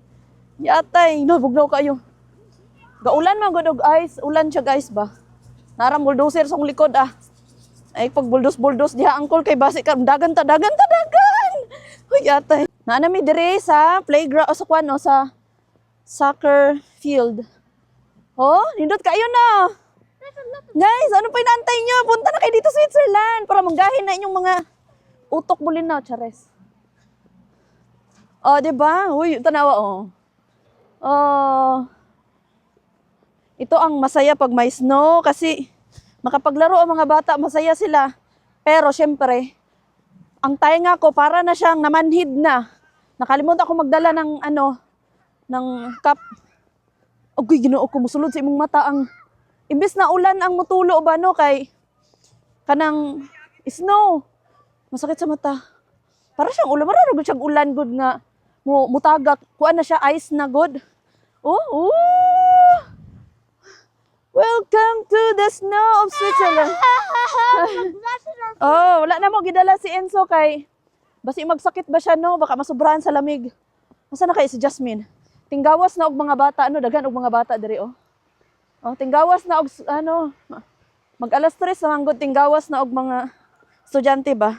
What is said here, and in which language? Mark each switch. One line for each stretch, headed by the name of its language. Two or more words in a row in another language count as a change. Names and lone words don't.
Cebuano: Yatay, nabugnaw kayo. Gaulan man gud og ice, ulan siya guys ba. Naram bulldozer sa likod Ay pag bulldoze diha angkol kay basi ka dagan. Uy yatay. Naa mi dire sa playground sa sa soccer field. Nindot kayo na.
Filipino: Guys, ano pa inaantay nyo? Punta na kayo dito sa Switzerland para manggahin na inyong mga utok bulinaw, chares. Diba? Uy, tanawa, ito ang masaya pag may snow kasi makapaglaro ang mga bata, masaya sila. Pero syempre, ang tainga ko para na siyang namanhid na. Nakalimutan ako magdala ng ng cup.
Cebuano: Uy, Ginoo ko, musulod sa imong mata ang imbes na ulan ang mutulo ba no kay kanang snow.
Filipino: Masakit sa mata.
Cebuano: Para siyang ulan, mararugod siyang ulan good nga mutagak. Kuan na siya ice na good.
English: Welcome to the snow of Switzerland.
Cebuano: Wala na mo gidala si Enzo kay basi magsakit ba siya no,
Filipino: baka masubrahan sa lamig.
Cebuano: Asa na kay si Jasmine? Tinggawas na og mga bata daghan og mga bata diri tinggawas na og mag alas 3 na manggod tinggawas na og mga estudyante ba.